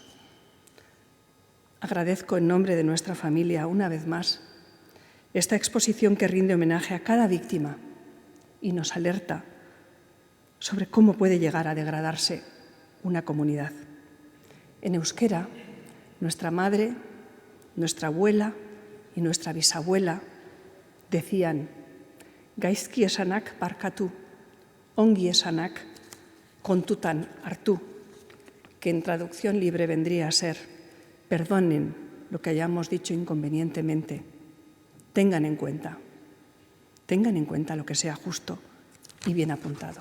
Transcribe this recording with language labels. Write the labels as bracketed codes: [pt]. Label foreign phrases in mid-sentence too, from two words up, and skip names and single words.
[es] Agradezco en nombre de nuestra familia, una vez más, esta exposición que rinde homenaje a cada víctima y nos alerta sobre cómo puede llegar a degradarse una comunidad. En euskera, nuestra madre, nuestra abuela y nuestra bisabuela decían: [eu] gaizki esanak barkatu, ongi esanak kontutan hartu, [es] que en traducción libre vendría a ser: perdonen lo que hayamos dicho inconvenientemente, tengan en cuenta lo que sea justo y bien apuntado.